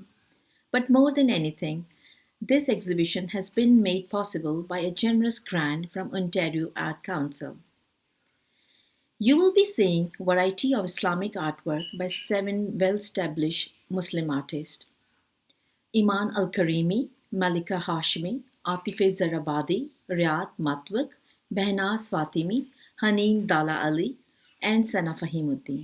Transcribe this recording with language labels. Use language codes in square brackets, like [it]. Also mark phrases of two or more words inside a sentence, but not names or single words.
[en] But more than anything, this exhibition has been made possible by a generous grant from Ontario Art Council. You will be seeing a variety of Islamic artwork by seven well-established Muslim artists: Iman Alkarimi, Mélika Hashemi, Atefa Zarabadi, Riyad Matwq, Behnaz Fatemi, Haneen Dalla-Ali, and Sana Faheemuddin.